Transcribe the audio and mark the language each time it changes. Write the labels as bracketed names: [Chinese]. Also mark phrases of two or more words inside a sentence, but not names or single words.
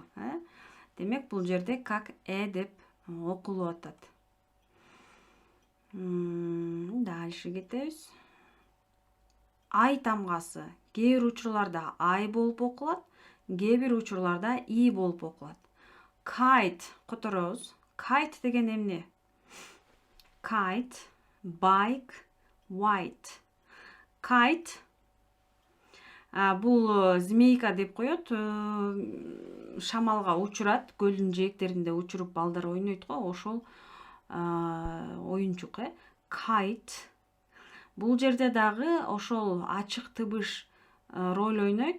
[Kyrgyz] Демек бул жерде как деп окулуп атат. Дальше кетебиз. Ай тамгасы кээ бир учурларда ай болуп окулат, кээ бир учурларда и болуп окулат. Kite которобуз. Kite деген эмне? [English] Kite, bike, white. [Kyrgyz] Kite бул змейка деп коет, шамалга учурат, көлдүн жээктеринде учуруп балдар ойнойт го, ошол оюнчук. Kite. Бул жерде дагы ошол ачык тыбыш роль ойнойт.